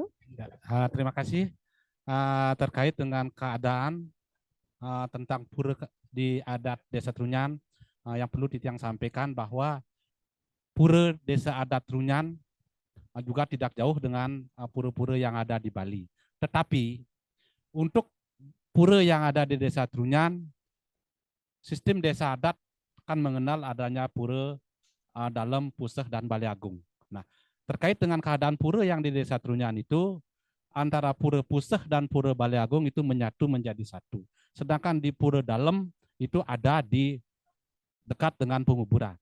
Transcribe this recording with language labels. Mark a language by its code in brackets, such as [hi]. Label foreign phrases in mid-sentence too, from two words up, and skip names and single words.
[id] Terima kasih. Terkait dengan keadaan tentang pura di adat Desa Trunyan, yang perlu Titiang sampaikan bahwa pura Desa adat Trunyan juga tidak jauh dengan pura-pura yang ada di Bali. Tetapi untuk pura yang ada di Desa Trunyan, sistem desa adat akan mengenal adanya pura dalam Puseh dan Balai Agung. Nah, terkait dengan keadaan pura yang di Desa Trunyan itu, antara pura Puseh dan pura Balai Agung itu menyatu menjadi satu. Sedangkan di pura dalam itu ada di dekat dengan penguburan.